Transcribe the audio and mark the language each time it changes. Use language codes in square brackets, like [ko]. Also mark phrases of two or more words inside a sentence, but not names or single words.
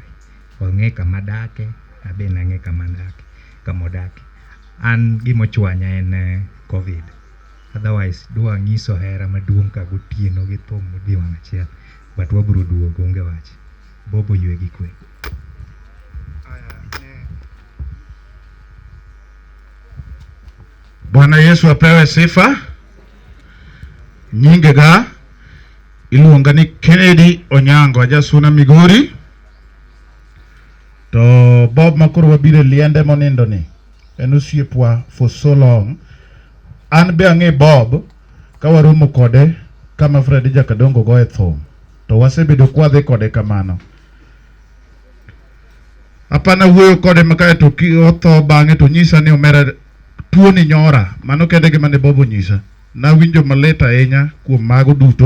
[luo] Wang'e kama dake, abe nang'e kama odake. An gimochwanya en COVID. Otherwise, dwa ng'iso hera maduong' ka gotieno gi thum modhi wang' achiel. But wabro duogo onge wach. Bobo ywe gi kwe. [sw] Bwana Yesu apewe sifa. [luo] Nyingega iluonga ni Kennedy Onyango, ajasuna Migori. To Bob makoro wabire liende monindo ni en osiepwa [en] for so long. [luo] An be ang'e Bob ka waromo kode kama Freddy Jakadongo goe thum, to wasebedo kwadhi kode kamano. Apana wuoyo kode makae to otho bang'e to nyisa ni omera tuo ni nyora. Mano kende gima ne Bob onyisa. Nawinjo malit ahinya kuom mago duto.